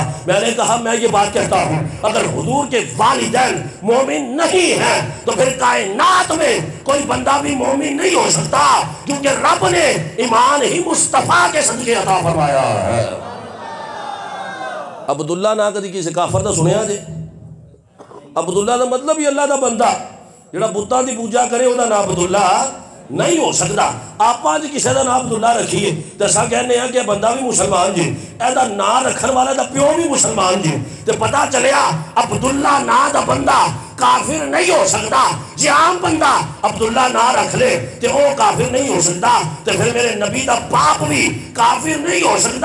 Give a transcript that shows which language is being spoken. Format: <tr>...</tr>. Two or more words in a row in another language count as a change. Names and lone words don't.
<ur>میں نے کہا میں یہ بات کہتا ہوں، اگر حضور کے والدین مومن نہیں ہیں تو پھر کائنات میں کوئی بندہ بھی مومن نہیں ہو سکتا، کیونکہ رب نے ایمان ہی مصطفیٰ کے صدقے عطا فرمایا ہے۔</ur> <pa>عبداللہ نہ کدی کسی کافر دا سنیا جے؟ عبداللہ دا مطلب ہی اللہ دا بندہ جڑا بتاں دی پوجا کرے او دا نام عبداللہ نہیں ہو سکتا۔ آپ آج کسی دا نام عبداللہ رکھیے تو ایسا کہنے ہیں کہ بندہ بھی مسلمان جی، اے دا نام رکھن والا دا پیو بھی مسلمان جی، تو پتا چلیا عبداللہ نا دا بندہ کافر نہیں ہو سکتا۔</pa> <ur>جی عام بندہ عبداللہ نا رکھ لے تو وہ کافر نہیں ہو سکتا، تو پھر میرے نبی دا باپ بھی کافر نہیں ہو سکتا۔</ur>